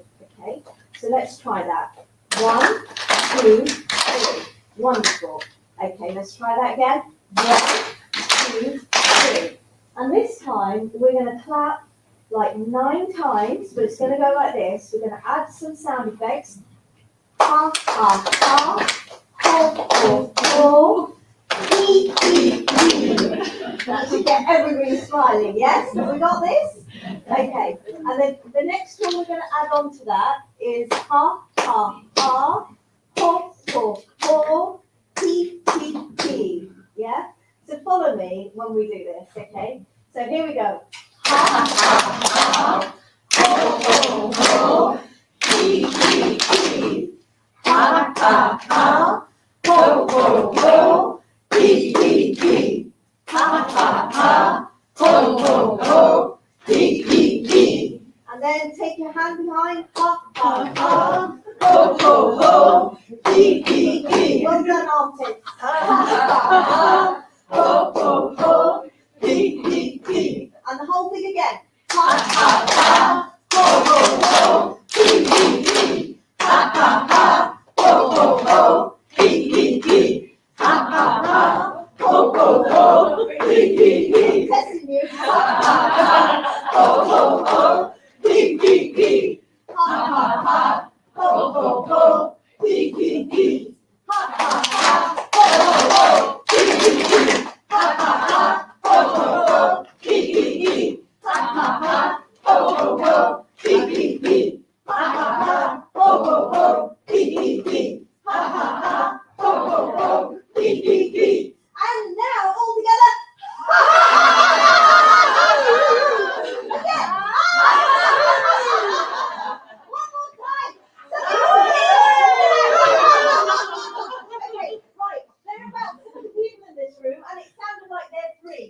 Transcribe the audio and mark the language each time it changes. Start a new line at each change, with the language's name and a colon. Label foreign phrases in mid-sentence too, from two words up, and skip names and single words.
English: Okay. So let's try that. 1, 2, 3. Wonderful. Okay, let's try that again. 1, 2, 3. And this time we're going to clap like 9 times, but it's going to go like this. We're going to add some sound effects. Ha, ha, ha. Ho, ho, ho. Ee, ee, ee. That should get everybody smiling, yes? Have we got this? Okay. And then the next one we're going to add on to that is ha, ha, ha. Ho, ho, ho. Tee, tee, tee. Yeah? So follow me when we do this, okay? So here we go. Ha, ha, ha, ho, ho, ho, tee, tee, tee. Ha, ha, ha, ho, ho, ho, tee, tee, tee. Ha, ha, ha, ho, ho, ho, tee, tee, tee. And then take your hand behind. Ha, ha, ha, ho, ho, ho, tee, tee, tee. Well done, armpits. Ha, ha, ha, ho, ho, ho, tee, tee, tee. And the whole thing again. Ha, ha, ha, ho, ho, ho, tee, tee, tee. Ha, ha, ha, ho, ho, ho, tee, tee, tee. Ha, ha, ha, ho, ho, ho, tee, tee, tee. Testing you. Ha, ha, ha, ho, ho, ho, tee, tee, tee. Ha, ha, ha, ho, ho, ho, tee, tee, tee. Ha, ha, ha, ho, ho, ho, tee, tee, tee. Ha, ha, ha, ho, ho, ho, tee, tee, tee. Ha, ha, ha, ho, ho, ho, tee, tee, tee. Ha, ha, ha, ho, ho, ho, tee, tee, tee. Ha, ha, ha, ho, ho, ho, tee, tee, tee. And now all together. Again. One more time. Okay, right. There are about 7 people in this room, and it sounded like they're 3.